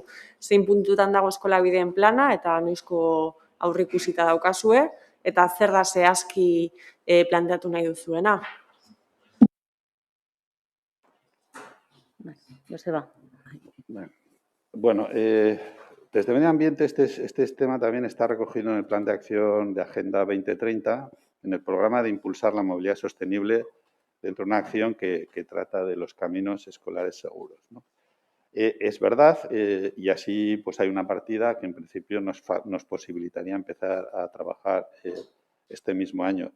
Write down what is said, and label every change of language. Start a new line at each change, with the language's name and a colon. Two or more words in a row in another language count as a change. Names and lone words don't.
Basque: Zein puntutan dago eskola bideen plana eta noizko aurreikusita daukazue eta zer da zehazki planteatu nahi duzuena. Joseba.
Spanish: Bueno, desde Medio Ambiente este tema también está recogido en el Plan de Acción de Agenda 2030 en el programa de impulsar la movilidad sostenible dentro de una acción que trata de los caminos escolares seguros, ¿no? Es verdad, y así pues hay una partida que en principio nos posibilitaría empezar a trabajar este mismo año.